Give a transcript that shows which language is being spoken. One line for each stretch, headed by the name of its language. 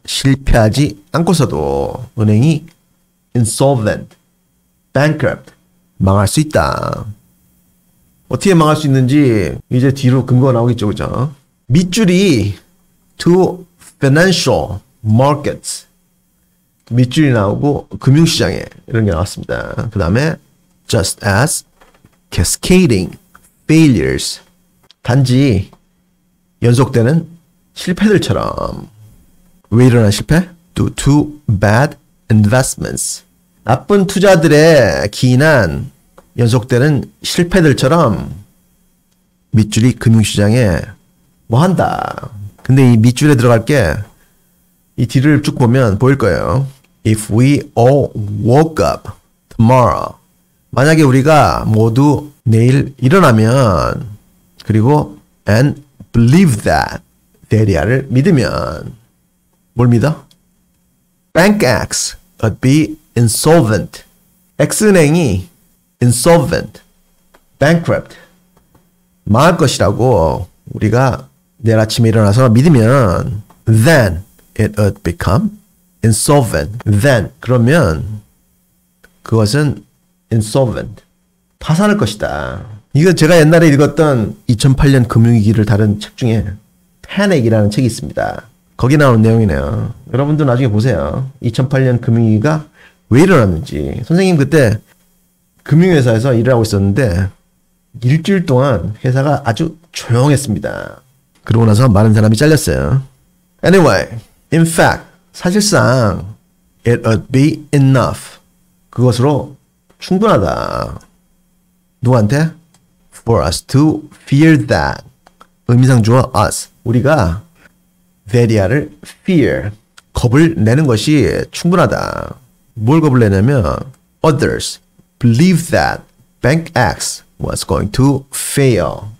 Korean: 실패하지 않고서도 은행이 insolvent, bankrupt. 망할 수 있다. 어떻게 망할 수 있는지 이제 뒤로 근거가 나오겠죠. 그죠?
English: 밑줄이 to financial markets.
Korean: 밑줄이 나오고 금융시장에 이런 게 나왔습니다. 그 다음에
English: just as cascading failures.
Korean: 단지 연속되는 실패들처럼. 왜 일어난 실패?
English: Due to bad investments.
Korean: 나쁜 투자들에 기인한 연속되는 실패들처럼 밑줄이 금융시장에 뭐 한다. 근데 이 밑줄에 들어갈 게 이 뒤를 쭉 보면 보일 거예요.
English: If we all woke up tomorrow.
Korean: 만약에 우리가 모두 내일 일어나면 그리고
English: and believe that
Korean: 대리아를 믿으면 뭘 믿어?
English: Bank X would be insolvent.
Korean: X은행이 insolvent, bankrupt, 망할 것이라고 우리가 내일 아침에 일어나서 믿으면
English: then it would become insolvent.
Korean: then 그러면 그것은 insolvent, 파산할 것이다. 이거 제가 옛날에 읽었던 2008년 금융위기를 다룬 책 중에 패닉이라는 책이 있습니다. 거기 나오는 내용이네요. 여러분도 나중에 보세요. 2008년 금융위기가 왜 일어났는지. 선생님 그때 금융회사에서 일을 하고 있었는데 일주일 동안 회사가 아주 조용했습니다. 그러고 나서 많은 사람이 잘렸어요.
English: Anyway, in fact,
Korean: 사실상
English: it would be enough.
Korean: 그것으로 충분하다. 누구한테?
English: For us to fear that.
Korean: 의미상 주어
English: us.
Korean: 우리가 that이야를 fear. 겁을 내는 것이 충분하다. 뭘 겁을 내냐면
English: others believe that Bank X was going to fail.